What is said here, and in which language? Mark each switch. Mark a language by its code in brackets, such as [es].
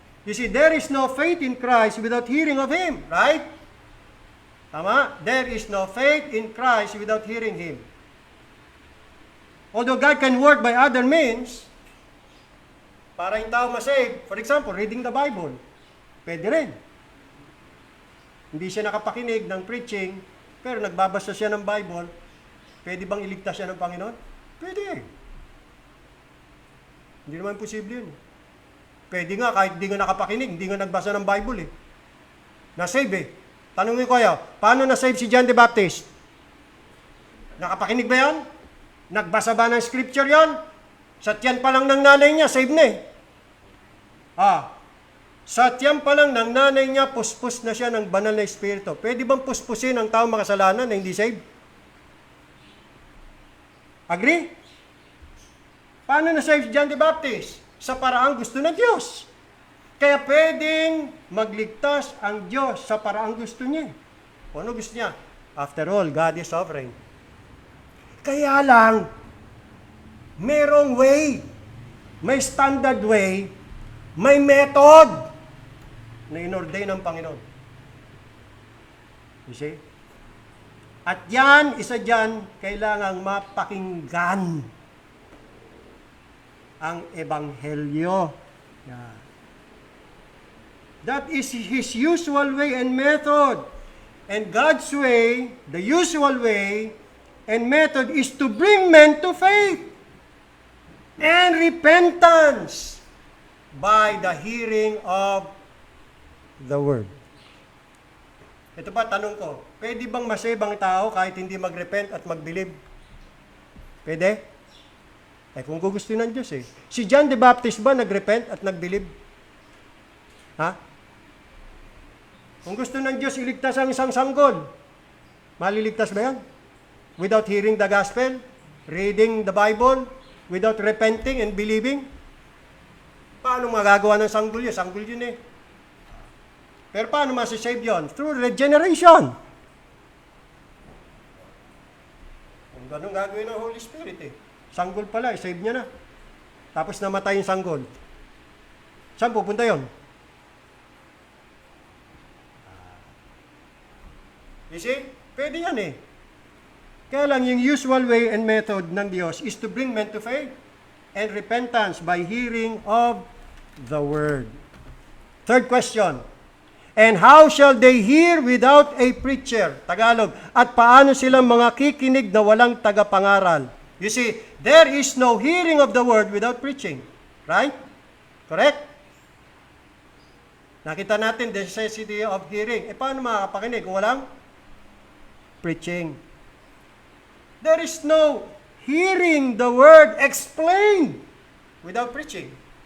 [en] You see, there is no faith in Christ without hearing of Him, right? [tl] Tama? [en] There is no faith in Christ without hearing Him. Although God can work by other means, [tl] para yung tao masave, [en] for example, reading the Bible, [tl] pwede rin. Hindi siya nakapakinig ng preaching, pero nagbabasa siya ng Bible, pwede bang iligtas siya ng Panginoon? Pwede. Hindi naman posible yun. Pwede nga, kahit hindi nga nakapakinig, hindi nga nagbasa ng Bible eh. Na-save eh. Tanungin ko kayo, paano na-save si John the Baptist? Nakapakinig ba yan? Nagbasa ba ng scripture yan? Sa tiyan pa lang ng nanay niya, save na eh. Sa tiyan pa lang ng nanay niya, puspos na siya ng banal na espiritu. Pwede bang puspusin ang tao makasalanan na hindi save? Agree? Paano na-save si John the Baptist? Sa paraang gusto ng Diyos. Kaya pwedeng magligtas ang Diyos sa paraang gusto niya. O ano gusto niya? [en] After all, God is sovereign. [tl] Kaya lang, merong way, may standard way, may method na inordain ng Panginoon. [en] You see? [tl] At yan, isa dyan, kailangang mapakinggan ang Ebanghelyo. Yan. [en] That is His usual way and method. And God's way, the usual way and method is to bring men to faith and repentance by the hearing of the Word. [tl] Ito pa, tanong ko, pwede bang masave ang tao kahit hindi mag-repent at mag-believe? Pwede? Eh kung gusto ng Diyos eh. Si John the Baptist ba nag-repent at nag-believe? Ha? Kung gusto ng Diyos iligtas ang isang sanggol, maliligtas ba yan? [en] Without hearing the gospel, reading the Bible, without repenting and believing? [tl] Paano magagawa ng sanggol yun? Sanggol yun eh. Pero paano masisave yun? [en] Through regeneration. [tl] Kung ganun gagawin ng Holy Spirit eh. Sanggol pala, save niya na. Tapos namatay yung sanggol. Saan pupunta yun? [en] You see? [tl] Pwede yan eh. Kaya lang yung [en] usual way and method ng Diyos is to bring men to faith and repentance by hearing of the Word. Third question. And how shall they hear without a preacher? Tagalog. [tl] At paano silang mga kikinig na walang tagapangaral? [en] You see, there is no hearing of the Word without preaching. Right? Correct? [tl] Nakita natin [en] the necessity of hearing. [tl] Eh paano makakapakinig kung walang preaching? [en] There is no hearing the Word explained without preaching.